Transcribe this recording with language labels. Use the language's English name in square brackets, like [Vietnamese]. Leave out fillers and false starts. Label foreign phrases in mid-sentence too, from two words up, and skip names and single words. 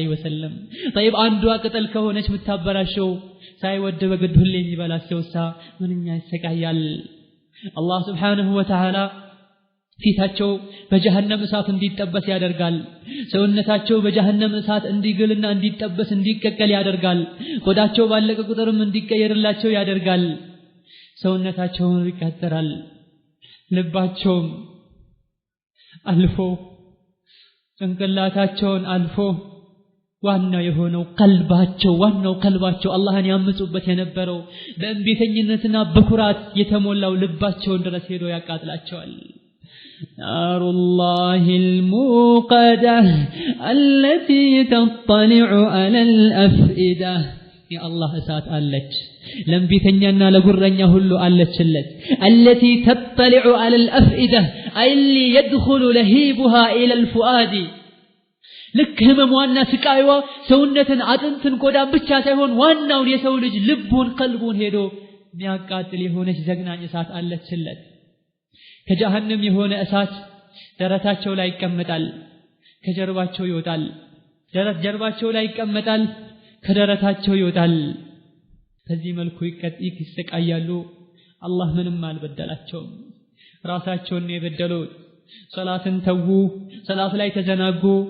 [Amharic] ወሰለም። طيب አንዷ ቅጠል ከሆነች ምታበላሸው ሳይወድ በግድ ሁሌ የሚበላቸውሳ ምንኛ ይሰቃያል። [Arabic] الله سبحانه وتعالى [Amharic] ፊታቸው በጀሃነም እሳት እንዲጠበስ ያደርጋል። ሰውነታቸው በጀሃነም እሳት እንዲግልና እንዲጠበስ እንዲቀቀል ያደርጋል። ቆዳቸው ባለቀ ቁጥርም እንዲቀየርላቸው ያደርጋል። ሰውነታቸውን ይቃጠላል። ልባቸውም አልፎ ጭንቅላታቸውን አልፎ ዋናው የሆነው ቀልባቸው አላህን ያምፁበት የነበረው በእንቢተኝነትና በኩራት የተሞላው ልባቸውን ድረስ ሄዶ ያቃጥላቸዋል። [Arabic] نار الله الموقدة التي تطلع على الأفئدة يا الله [Amharic] እሳት አለች ለምቢተኛና ለጉረኛ ሁሉ አለችለት። [Arabic] التي تطلع على الأفئدة أي اللي يدخل لهيبها إلى الفؤاد [Amharic] ልክ ህመሟና ስቃይዋ ሰውነትን አጥንትን ቆዳን ብቻ ሳይሆን ዋናውን የሰው ልጅ ልቡን ቀልቡን ሄዶ የሚያቃጥል የሆነች ዘግናኝ እሳት አለችለት። ከጀሃነም የሆነ እሳት ደረታቸው ላይ ይቀመጣል፣ ከጀርባቸው ይወጣል። ጀርባቸው ላይ ይቀመጣል፣ ከደረታቸው ይወጣል። በዚህ መልኩ ይሰቃያሉ። አላህ ምንም አልበደላቸውም። ራሳቸውን የበደሉት ሶላትን ተዉ፣ ሶላት ላይ ተዘናጉ፣